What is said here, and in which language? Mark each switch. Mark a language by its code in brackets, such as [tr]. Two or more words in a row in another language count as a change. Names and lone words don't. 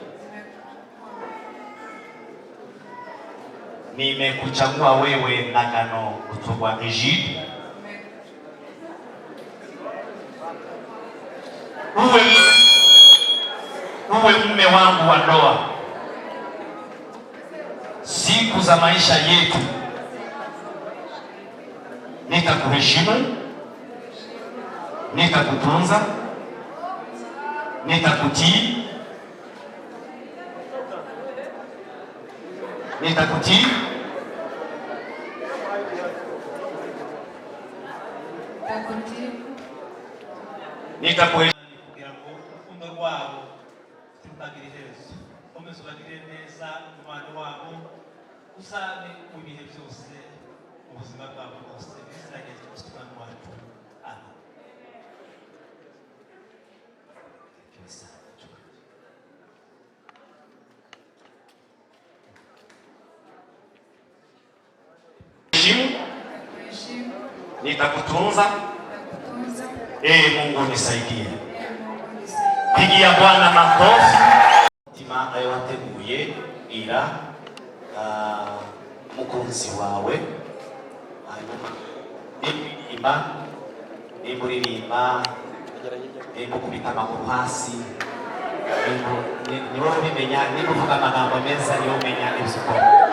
[sw] Nimekuchagua wewe Ndagano Ruturwa Egide uwe mume wangu wa ndoa siku za maisha yetu. Nitakuheshimu, nitakutunza, nitakutii, [rw] kugira ngo urukundo rwabo rutagire iherezo. Komeza ubagire neza umubano wabo usabe mu bihe byose mu buzima bwabo bwose. Izina rya Yesu Kristo wacu, amen. [sw] Nitakutunza. Mungu nisaidie. Pigia Bwana makofi. [rw] Tima ayo wateguye ira mukunzi wawe nimuririmba nimukubita amaguru hasi niwo ubimenya, nimuvuga amagambo meza niwo umenya ibyo ukora.